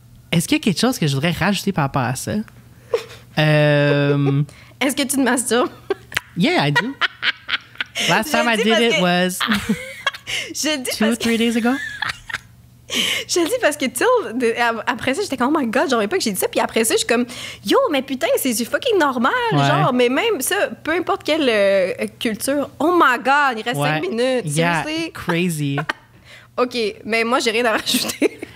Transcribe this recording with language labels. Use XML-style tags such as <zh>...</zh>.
<fr>Est-ce qu'il y a quelque chose que je voudrais rajouter par rapport à ça? Est-ce que tu te masturbes?</fr> <en>Yeah, I do. Last time I did it was 2-3 days ago.</en> <fr>Je dis parce que, tu sais, après ça, j'étais comme,</fr> <en>oh my god,</en> <fr>j'aurais pas que j'ai dit ça. Puis après ça, je suis comme, yo, mais putain, c'est fucking normal. Genre, mais même ça, peu importe quelle culture,</fr> <en>oh my god,</en> <fr>il reste 5 minutes.</fr> <en>Yeah, crazy.</en> <fr>OK, mais moi, j'ai rien à rajouter.</fr>